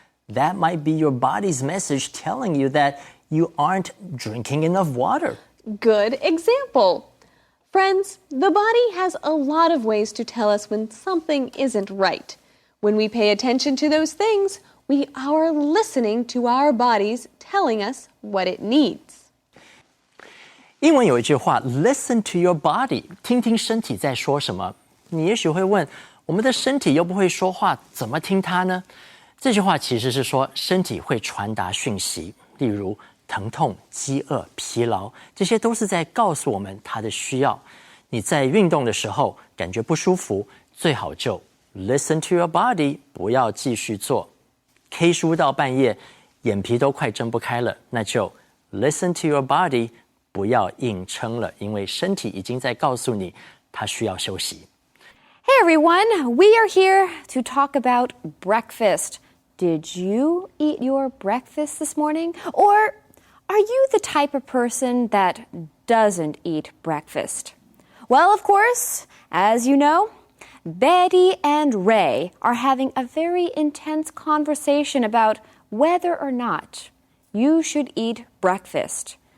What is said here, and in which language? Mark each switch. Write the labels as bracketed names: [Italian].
[English] That might be your body's message telling you that you aren't drinking enough water. Good example. Friends, the body has a lot of ways to tell us when something isn't right. When we pay attention to those things, we are listening to our bodies telling us what it needs. [Chinese] 英文有一句话 ， [English] Listen to your body， [Chinese] 听听身体在说什么。你也许会问，我们的身体又不会说话，怎么听它呢？这句话其实是说，身体会传达讯息，例如疼痛、饥饿、疲劳，这些都是在告诉我们它的需要。你在运动的时候感觉不舒服，最好就 [English] listen to your body， [Chinese] 不要继续做。 K 书到半夜，眼皮都快睁不开了，那就 [English] listen to your body， [Chinese] 不要硬撑了，因为身体已经在告诉你，它需要休息。 [English] Hey everyone, we are here to talk about breakfast. Did you eat your breakfast this morning? Or are you the type of person that doesn't eat breakfast? Well, of course, as you know, Betty and Ray are having a very intense conversation about whether or not you should eat breakfast.